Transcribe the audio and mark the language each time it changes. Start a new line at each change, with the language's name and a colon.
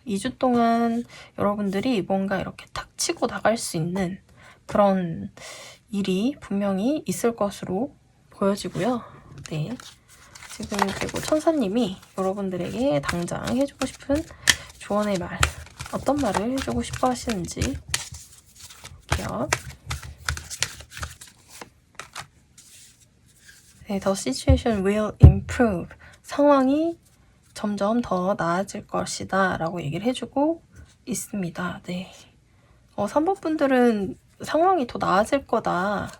Korean: 2주 동안 여러분들이 뭔가 이렇게 탁 치고 나갈 수 있는 그런 일이 분명히 있을 것으로 보여지고요. 네. 지금 그리고 천사님이 여러분들에게 당장 해주고 싶은 조언의 말, 어떤 말을 해주고 싶어 하시는지 볼게요. 네,
English: The situation will improve.
Korean: 상황이 점점 더 나아질 것이다 라고 얘기를 해주고 있습니다. 네. 3번 분들은 상황이 더 나아질 거다.